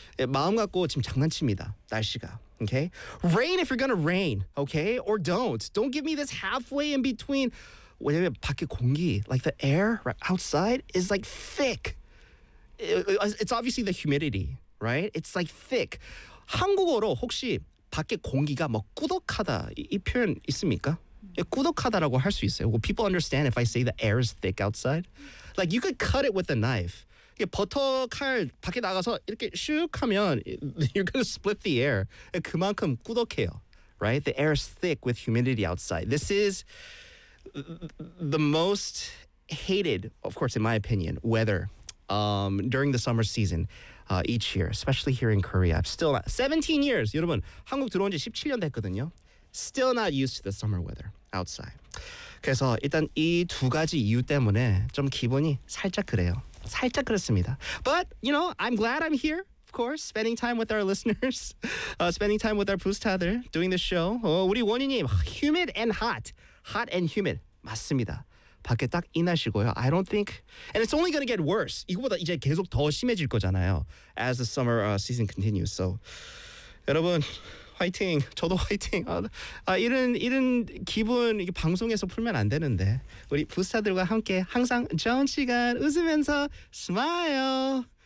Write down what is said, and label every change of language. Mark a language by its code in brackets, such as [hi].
[ko] 마음 갖고 지금 장난칩니다 날씨가 [en] okay rain if you're gonna rain okay or don't give me this halfway in between [ko] 왜냐면 밖에 공기 [en] like the air outside is like thick it's obviously the humidity right it's like thick [ko] 한국어로 혹시 밖에 공기가 뭐 꾸덕하다 이 표현 있습니까? 꾸덕하다라고 할 수 있어요. [en] Well, people understand if I say the air is thick outside. Like you could cut it with a knife. [ko] 버터 칼 밖에 나가서 이렇게 슉 하면 [en] you're gonna split the air. [ko] 그만큼 꾸덕해요. [en] Right? The air is thick with humidity outside. This is the most hated, of course, in my opinion, weather. During the summer season each year, especially here in Korea. I'm still not, 17 years, [ko] 여러분, 한국 들어온 지 17년 됐거든요. [en] Still not used to the summer weather outside. [ko] 그래서 일단 이 두 가지 이유 때문에 좀 기분이 살짝 그래요. 살짝 그렇습니다. [en] But, you know, I'm glad I'm here, of course, spending time with our listeners, spending time with our 부스타들, doing the show. 우리 원희님, humid and hot. Hot and humid. [ko] 맞습니다. 밖에 딱 이 날씨고요. [en] I don't think, and it's only gonna get worse. [ko] 이거보다 이제 계속 더 심해질 거잖아요. [en] As the summer season continues. So, [ko] 여러분, 화이팅. 저도 화이팅. 이런 기분 이게 방송에서 풀면 안 되는데 우리 부스타들과 함께 항상 좋은 시간 웃으면서 smile.